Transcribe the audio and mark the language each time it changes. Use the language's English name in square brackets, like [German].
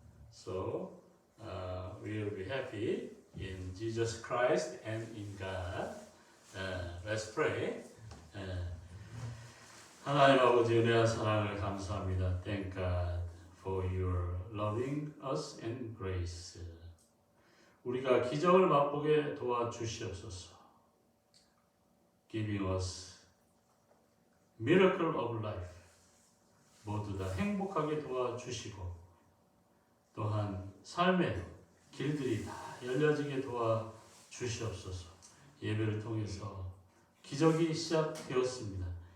[English] So we will be happy in Jesus Christ and in God. Let's pray. [Korean] 하나님 아버지 은혜와 사랑을 감사합니다. [English] Thank God for your loving us and grace. [Korean] 우리가 기적을 맛보게 도와주시옵소서. [English] Giving us miracle of life. [Korean] 모두 다 행복하게 도와주시고 또한 삶의 길들이 다 열려지게 도와주시옵소서. 예배를 통해서 기적이 시작되었습니다.